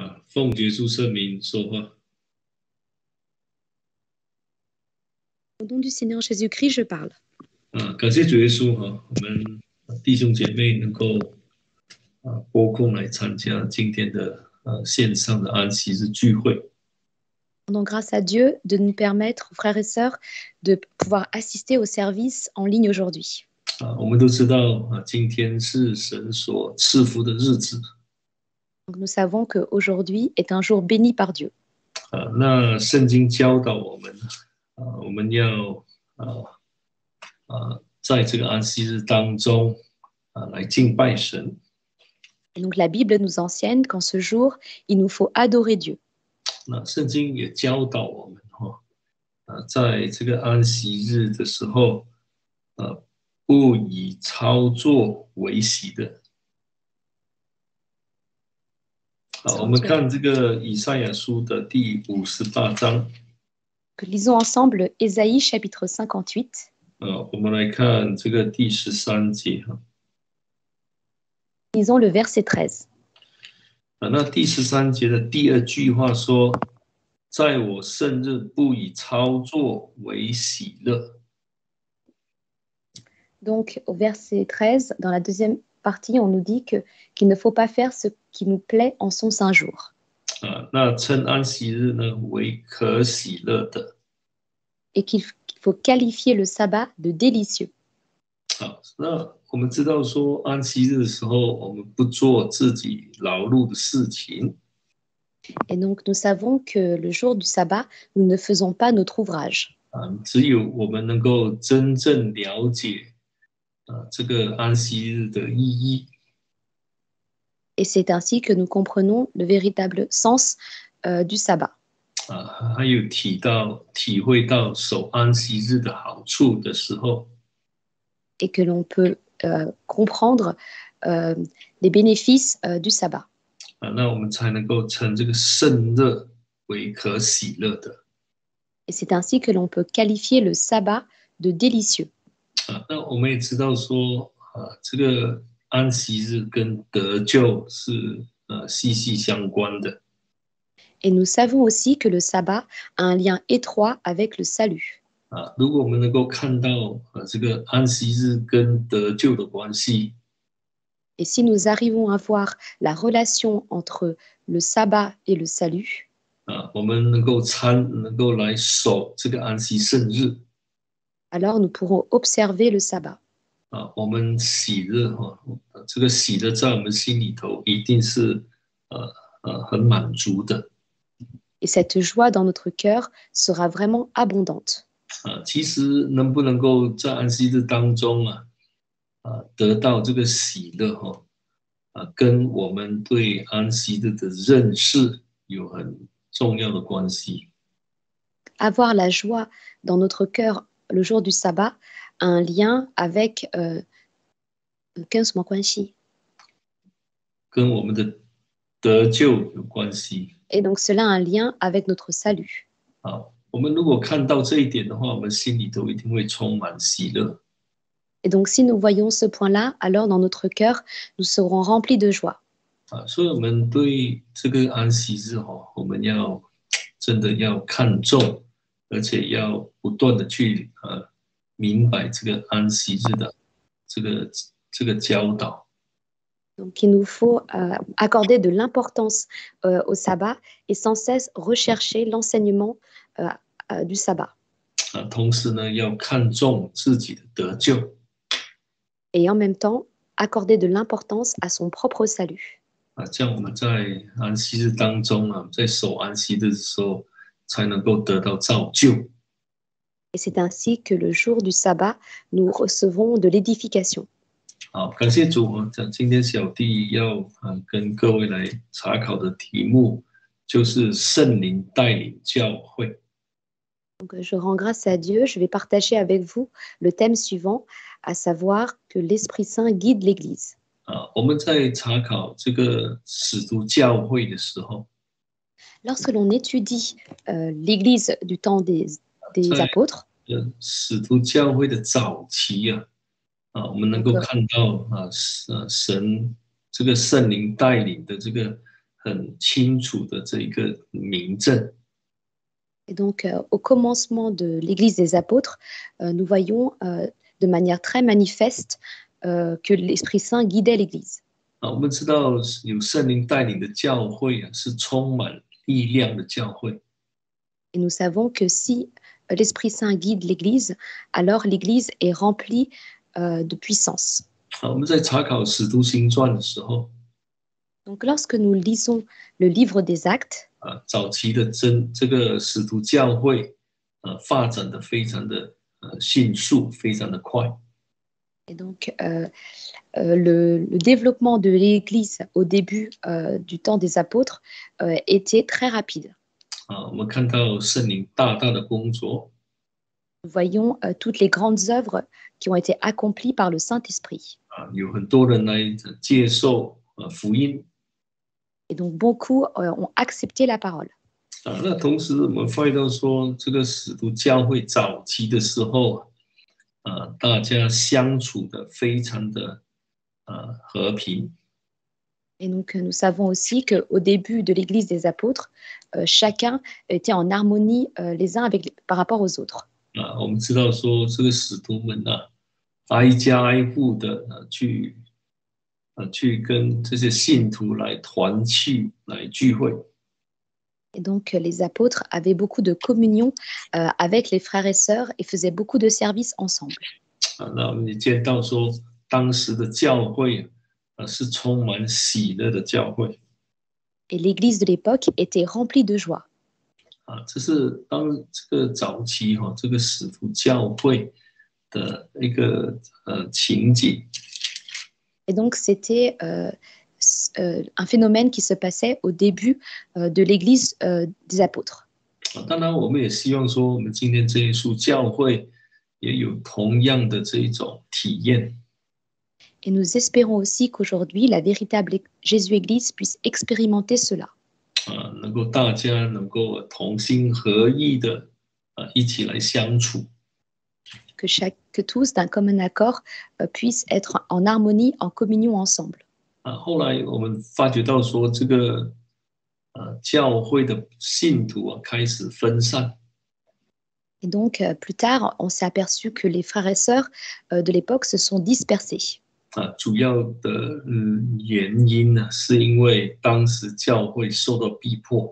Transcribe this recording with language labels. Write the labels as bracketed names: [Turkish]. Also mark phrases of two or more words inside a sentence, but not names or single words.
[Chinese] 奉耶稣圣名说话。 [French] Au nom du Seigneur Jésus-Christ, je parle. [Chinese] 感谢主耶稣我们弟兄姐妹能够拨空来参加今天的线上的安息日聚会。 [French] Rendons grâce à Dieu de nous permettre, frères et sœurs, de pouvoir assister au service en ligne aujourd'hui. [Chinese] 我们都知道今天是神所赐福的日子。 [French] Donc, nous savons qu'aujourd'hui est un jour béni par Dieu. [Chinese] 那圣经教导我们我们要在这个安息日当中来敬拜神。 [French] Et donc la Bible nous enseigne qu'en ce jour, il nous faut adorer Dieu. [Chinese] 那圣经也教导我们在这个安息日的时候不以操作为喜的。我们看这个以赛亚书的第58章。 [French] Lisons ensemble Ésaïe chapitre 58. [Chinese] 我们来看这个第13节。 [French] Lisons le verset 13. [Chinese] 那第13节的第二句话说：“在我圣日不以操作为喜乐。” [French] Donc au verset 13, dans la deuxième partie, on nous dit qu'il ne faut pas faire ce qui nous plaît en son saint jour. [Chinese] 那称安息日呢为可喜乐的。 [French] Et qu'il faut qualifier le sabbat de délicieux. [Chinese] 那我们知道说安息日的时候，我们不做自己劳碌的事情。 [French] Et donc nous savons que le jour du sabbat, nous ne faisons pas notre ouvrage. [Chinese] 只有我们能够真正了解这个安息日的意义。 [French] Et c'est ainsi que nous comprenons le véritable sens du sabbat. [Chinese] 还有体会到守安息日的好处的时候。 [French] Et que l'on peut comprendre les bénéfices du sabbat. [Chinese] 那我们才能够称这个圣日为可喜乐的。 [French] Et c'est ainsi que l'on peut qualifier le sabbat de délicieux. [Chinese] 那我们也知道说这个安息日跟得救是息息相关的。 [French] Et nous savons aussi que le sabbat a un lien étroit avec le salut. [Chinese] 如果我们能够看到这个安息日跟得救的关系。 [French] Et si nous arrivons à voir la relation entre le sabbat et le salut, [Chinese] 我们能够来守这个安息圣日。 [French] alors nous pourrons observer le sabbat. [Chinese] 我们喜乐这个喜乐在我们心里头一定是很满足的。 [French] Et cette joie dans notre cœur sera vraiment abondante. [Chinese] 其实能不能够在安息日当中得到这个喜乐跟我们对安息日的认识有很重要的关系。 [French] Avoir la joie dans notre cœur le jour du sabbat a un lien avec [Chinese] 跟什么关系？跟我们的得救有关系。 [French] Et donc cela a un lien avec notre salut. [Chinese] 我们如果看到这一点的话，我们心里头一定会充满喜乐。 [French] Et donc si nous voyons ce point-là, alors dans notre cœur, nous serons remplis de joie. [Chinese] 所以我们对这个安息日我们要真的要看重，而且要不断的去明白这个安息日的这个教导。 [French] Donc il nous faut accorder de l'importance au sabbat et sans cesse rechercher l'enseignement du sabbat. [Chinese] 同时呢，要看重自己的得救。 [French] Et en même temps, accorder de l'importance à son propre salut. [Chinese] 这样我们在安息日当中在守安息日的时候，才能够得到造就。 [French] Et c'est ainsi que le jour du sabbat, nous recevons de l'édification. [Chinese] 好，感谢主今天小弟要跟各位来查考的题目就是圣灵带领教会。 [French] Donc, je rends grâce à Dieu. Je vais partager avec vous le thème suivant, à savoir que l'Esprit Saint guide l'Église. [Chinese] 我们在查考这个使徒教会的时候， [French] Lorsque l'on étudie l'Église du temps des apôtres, [Chinese] 使徒教会的早期我们能够看到神这个圣灵带领的这个很清楚的这一个明证。 [French] Et donc, au commencement de l'Église des apôtres, nous voyons de manière très manifeste que l'Esprit Saint guidait l'Église. [Chinese] 我们知道有圣灵带领的教会是充满力量的教会。 [French] Et nous savons que si l'Esprit Saint guide l'Église, alors l'Église est remplie de puissance. [Chinese] 我们在查考使徒行传的时候， [French] Donc, lorsque nous lisons le livre des Actes, [Chinese] 早期的这个使徒教会发展的非常的迅速，非常的快。 [French] et donc le développement de l'Église au début du temps des apôtres était très rapide. [Chinese] 我们看到圣灵大大的工作， [French] Nous voyons toutes les grandes œuvres qui ont été accomplies par le Saint-Esprit. [Chinese] 有很多人来接受福音。 [French] Et donc beaucoup ont accepté la parole. [Chinese] 那同时我们发现到说，这个使徒教会早期的时候，大家相处的非常的和平。 [French] Et donc nous savons aussi qu'au début de l'Église des apôtres, chacun était en harmonie les uns par rapport aux autres. [Chinese] 我们知道说，这个使徒们挨家挨户的去跟这些信徒来团契、来聚会。 [French] Et donc les apôtres avaient beaucoup de communion avec les frères et sœurs et faisaient beaucoup de services ensemble. [Chinese] 那我们也见到说，当时的教会是充满喜乐的教会。 [French] Et l'Église de l'époque était remplie de joie. [Chinese] 这是当这个早期这个使徒教会的一个情景。 [French] Et donc c'était un phénomène qui se passait au début de l'Église des apôtres. [Chinese] 当然，我们也希望说，我们今天这一束教会也有同样的这一种体验。 [French] Et nous espérons aussi qu'aujourd'hui, la véritable Jésus-Église puisse expérimenter cela. [Chinese] 能够大家能够同心合意的一起来相处。 [French] Que tous, d'un commun accord, puissent être en harmonie, en communion ensemble. [Chinese] 后来我们发觉到说，这个教会的信徒开始分散。 [French] Et donc, plus tard, on s'est aperçu que les frères et sœurs de l'époque se sont dispersés. [Chinese] 主要的原因呢，是因为当时教会受到逼迫。